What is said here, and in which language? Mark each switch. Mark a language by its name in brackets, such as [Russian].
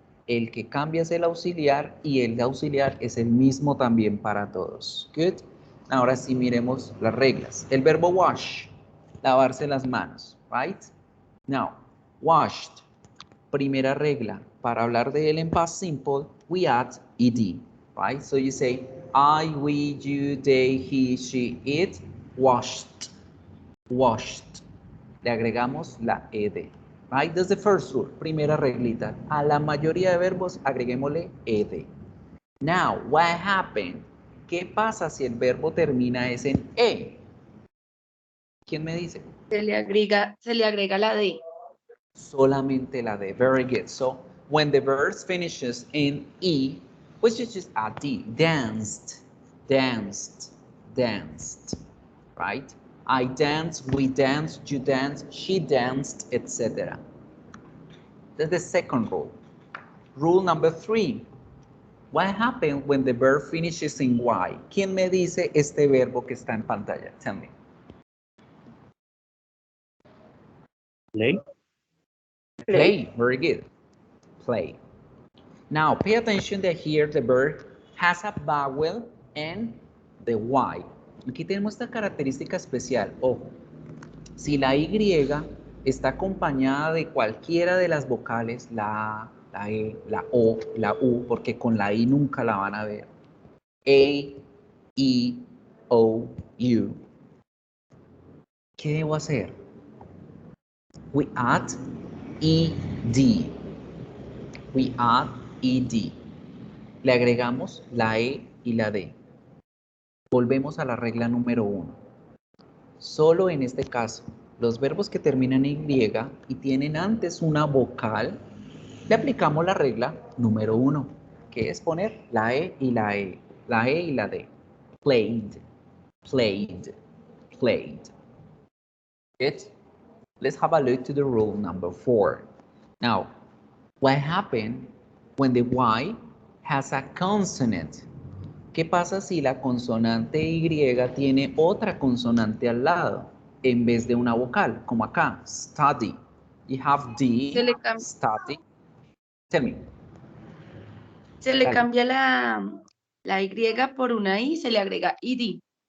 [Spanish] El que cambia es el auxiliar y el auxiliar es el mismo también para todos. Good. Ahora sí miremos las reglas. El verbo wash, lavarse las manos, right? Now, washed. Primera regla, para hablar de él en past simple, [English] we add ed, right? So you say, I, we, you, they, he, she, it, washed, washed. [Spanish] Le agregamos la ed, right? [English] That's the first rule, [Spanish] primera reglita. A la mayoría de verbos agreguémosle ed. [English] Now, what happened? [Spanish] ¿Qué pasa si el verbo termina es en e? ¿Quién me dice? Se le agrega la D. Solamente la D. [English] Very good. So when the verb finishes in E, we should just add D. Danced, danced, danced. Right? I danced, we danced, you danced, she danced, etc. That's the second rule. Rule number 3. What happens when the verb finishes in Y? [Spanish] ¿Quién me dice este verbo que está en pantalla? [English] Tell me. Play. Play, very good. Play. Now, pay attention that here the verb has a vowel and the Y. [Spanish] Aquí tenemos esta característica especial. Ojo, si la Y está acompañada de cualquiera de las vocales, la A, la E, la O, la U, porque con la I nunca la van a ver. A, E, O, U. ¿Qué debo hacer? [English] We add ed. We add ed. [Spanish] Le agregamos la E y la D. Volvemos a la regla número 1. Solo en este caso, los verbos que terminan en Y y tienen antes una vocal, le aplicamos la regla número 1, que es poner la E y la E, la E y la D. Played, [English] Played. Played. Good. Let's have a look to the rule number 4. Now, what happened when the Y has a consonant? [Spanish] ¿Qué pasa si la consonante Y tiene otra consonante al lado en vez de una vocal? Como acá, [English] study. You have D, study. Tell me. [Spanish] Se le Dale. cambia la Y por una I y se le agrega ID.